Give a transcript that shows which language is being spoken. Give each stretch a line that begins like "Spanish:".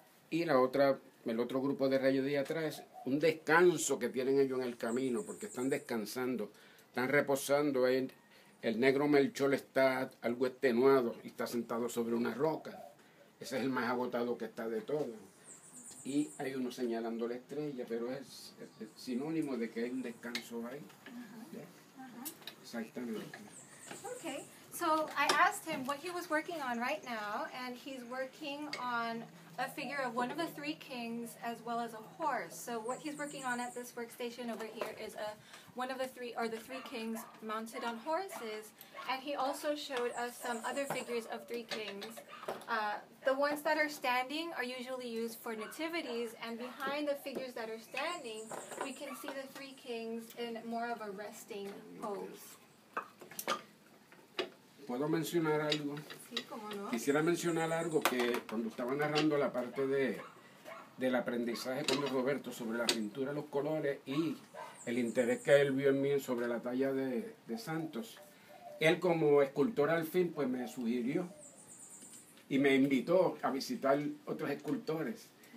Spanish: Y el otro grupo de rayos de atrás es un descanso que tienen ellos en el camino, porque están descansando, están reposando ahí. El negro Melchor está algo extenuado y está sentado sobre una roca. Ese es el más agotado que está de todos. y hay uno señalando la estrella, pero es sinónimo de que hay un descanso ahí. Exactamente.
English: Okay, so I asked him what he was working on right now, and he's working on a figure of one of the three kings as well as a horse. So what he's working on at this workstation over here is one of the three kings mounted on horses, and he also showed us some other figures of three kings. The ones that are standing are usually used for nativities, and behind the figures that are standing, we can see the three kings in more of a resting pose.
Spanish: ¿Puedo mencionar algo? Sí, cómo no. Quisiera mencionar algo que cuando estaba narrando la parte del aprendizaje con Roberto sobre la pintura, los colores y el interés que él vio en mí sobre la talla de Santos, él como escultor al fin pues me sugirió y me invitó a visitar otros escultores.